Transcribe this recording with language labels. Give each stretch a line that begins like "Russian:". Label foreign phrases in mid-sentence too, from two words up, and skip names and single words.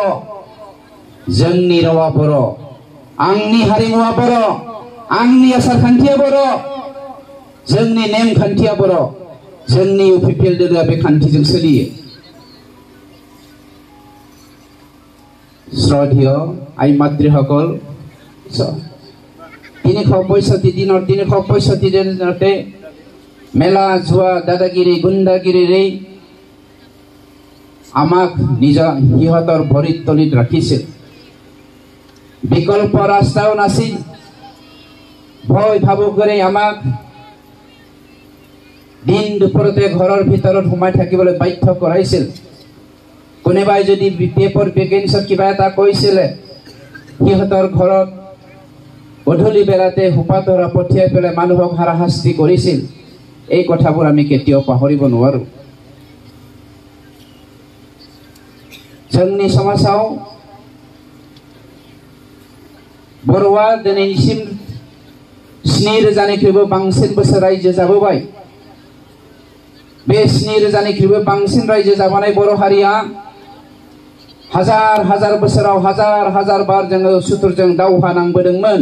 Bodo: जोंनि रावा बर', आंनि हारिमुआ बर', आंनि आसार खान्थिया बर', जोंनि नेम खान्थिया बर'। जोंनि इउपिपिएल दोलोआ बे खान्थिजों सोलियो।
Assamese: শ্ৰদ্ধেয় আই মাতৃসকল, 365 দিনতে মেলা জুৱা দাদাগিৰি গুণ্ডাগিৰিৰে আমাক সিহঁতৰ ভৰিত তলিত ৰাখিছিল। বিকল্প ৰাস্তাও নাছিল। ভয় ভাবুক কৰি আমাক দিন দুপৰতে ঘৰৰ ভিতৰত সোমাই থাকিবলৈ বাধ্য কৰাইছিল। কোনোবাই যদি পেপাৰ ভেকেন্সিত কিবা এটা কৈছিলে সিহঁতৰ ঘৰত গধূলি বেলাতে সোপাতৰা পঠিয়াই পেলাই মানুহক হাৰাশাস্তি কৰিছিল। এই কথাবোৰ আমি কেতিয়াও পাহৰিব নোৱাৰো।
Bodo: जोंनि समाजाव बर'आ दिनैसिम 7,000निख्रुइबो बांसिन बोसोर रायजो जाबोबाय। बे 7,000निख्रुइबो बांसिन रायजो जाबोनाय बर' हारिया हाजार बोसोराव हाजार बार जोङो सुथुरजों दावहा नांबोदोंमोन।